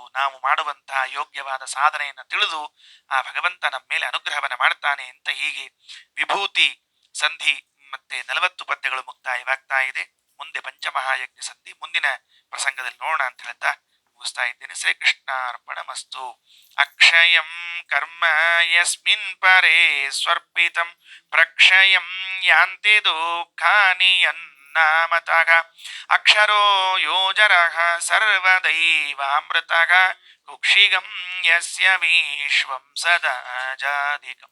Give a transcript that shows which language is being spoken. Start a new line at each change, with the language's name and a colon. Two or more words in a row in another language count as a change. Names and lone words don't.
Kannada: ನಾವು ಮಾಡುವಂತಹ ಯೋಗ್ಯವಾದ ಸಾಧನೆಯನ್ನು ತಿಳಿದು ಆ ಭಗವಂತ ನಮ್ಮ ಮೇಲೆ ಅನುಗ್ರಹವನ್ನ ಮಾಡ್ತಾನೆ ಅಂತ ಹೀಗೆ ವಿಭೂತಿ ಸಂಧಿ ಮತ್ತೆ 40 ಪದ್ಯಗಳು ಮುಕ್ತಾಯವಾಗ್ತಾ ಇದೆ. ಮುಂದೆ ಪಂಚಮಹಾಯಜ್ಞ ಸಂಧಿ ಮುಂದಿನ ಪ್ರಸಂಗದಲ್ಲಿ ನೋಡೋಣ ಅಂತ ಹೇಳ್ತಾ ಮುಗಿಸ್ತಾ ಇದ್ದೇನೆ. ಶ್ರೀಕೃಷ್ಣಾರ್ಪಣಮಸ್ತು.
Sanskrit: ಅಕ್ಷಯಂ ಕರ್ಮ ಯಸ್ಮಿನ್ ಪರೇ ಸ್ವರ್ಪಿತಂ ಪ್ರಕ್ಷಯಂ ಯಾಂತಿ ದುಃಖಾನಿ ಯನ್ನಾಮತಃ. ಅಕ್ಷರೋ ಯೋಜರಃ ಸರ್ವದೈವಾಮೃತಃ ಕುಕ್ಷಿಗಂ ಯಸ್ಯ ವಿಶ್ವಂ ಸದಾ ಜಾಧಿಕಂ.